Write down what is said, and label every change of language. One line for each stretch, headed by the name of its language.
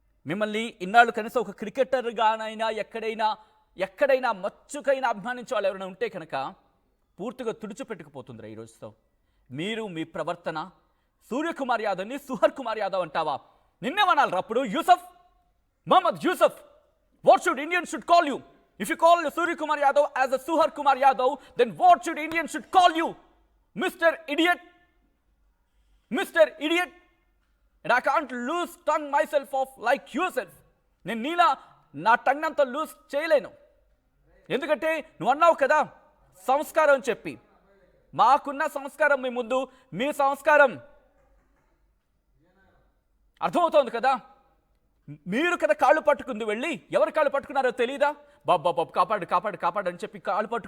Telugu: మిమ్మల్ని ఇన్నాళ్ళు కనీసం ఒక క్రికెటర్గానైనా ఎక్కడైనా మచ్చుకైనా అభిమానించే వాళ్ళు ఎవరైనా ఉంటే కనుక పూర్తిగా తుడిచిపెట్టుకుపోతుందిరా ఈ రోజుతో। మీరు మీ ప్రవర్తన, సూర్యకుమార్ యాదవ్ని సుహర్ కుమార్ యాదవ్ అంటావా? నిన్నేమనాలి అప్పుడు?
English: Yusuf, Mohammad Yusuf, what should Indian should call you? If you call Surya Kumar Yadav as a Suhar Kumar Yadav, then what should Indians should call you? Mr. Idiot. Mr. Idiot. And I can't lose tongue myself off like yourself.
Telugu: నేను నీలా నా tongue అంతా loose చేయలేను, ఎందుకంటే నువ్వు అన్నావు కదా సంస్కారం అని చెప్పి, మాకున్న సంస్కారం మీ ముందు మీ సంస్కారం అర్థమవుతోంది కదా। మీరు కదా కాళ్ళు పట్టుకుంది, వెళ్ళి ఎవరు కాళ్ళు పట్టుకున్నారో తెలీదా? బాబు కాపాడు అని చెప్పి కాళ్ళు పట్టుకు